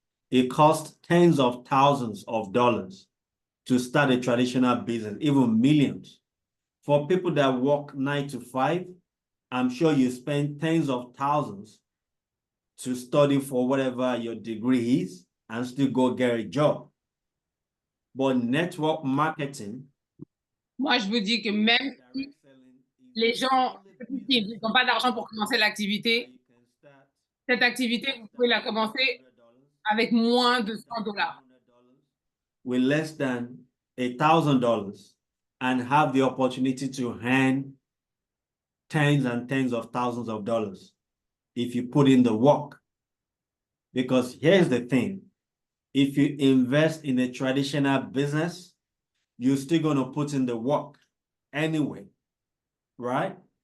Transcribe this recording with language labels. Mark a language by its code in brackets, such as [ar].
[en] It costs tens of thousands of dollars to start a traditional business, even millions. For people that work 9 to 5, I'm sure you spend tens of thousands to study for whatever your degree is and still go get a job. But network marketing. [fr] Moi, je vous dis que même si les gens n'ont pas d'argent pour commencer l'activité, cette activité, vous pouvez la commencer avec moins de $100. [en] With less than $1,000 and have the opportunity to earn tens and tens of thousands of dollars if you put in the work. Because here's the thing, if you invest in a traditional business, you're still going to put in the work anyway, right?